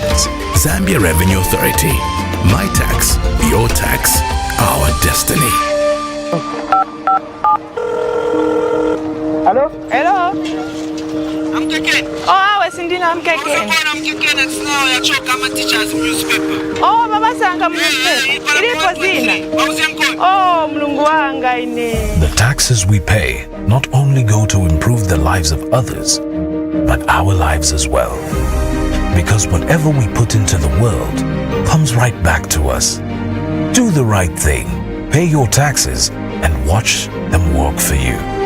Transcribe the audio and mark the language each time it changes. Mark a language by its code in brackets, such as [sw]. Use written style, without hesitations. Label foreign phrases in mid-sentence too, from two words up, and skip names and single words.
[en] Zambia Revenue Authority. My tax, your tax, our destiny. Hello? Hello? I'm Keken. Oh, I was in I'm Keken. I'm Keken and now I talk about teachers newspaper. [ny] Oh, Baba Sanga newspaper. Ilipo zina. Oh, Mlungu wanga ine. [en] The taxes we pay not only go to improve the lives of others, but our lives as well. Because whatever we put into the world comes right back to us. Do the right thing. Pay your taxes and watch them work for you.